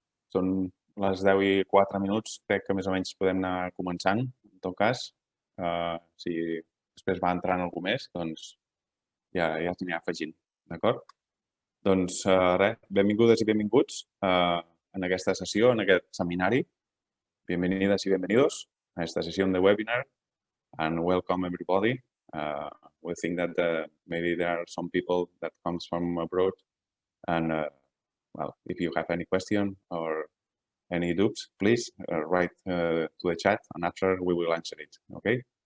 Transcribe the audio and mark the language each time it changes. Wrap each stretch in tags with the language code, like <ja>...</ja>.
<ca>Són les 10:04, crec que més o menys podem anar començant, en tot cas. Si després va entrant algú més, doncs ja ens anirà afegint, d'acord? Doncs res, benvingudes i benvinguts en aquesta sessió, en aquest seminari.</ca> <es>Bienvenidas y bienvenidos a esta sesión de webinar</es> <en>and welcome everybody. We think that maybe there are some people that comes from abroad and well, if you have any question or any doubts, please write to the chat and after we will answer it, okay?</en>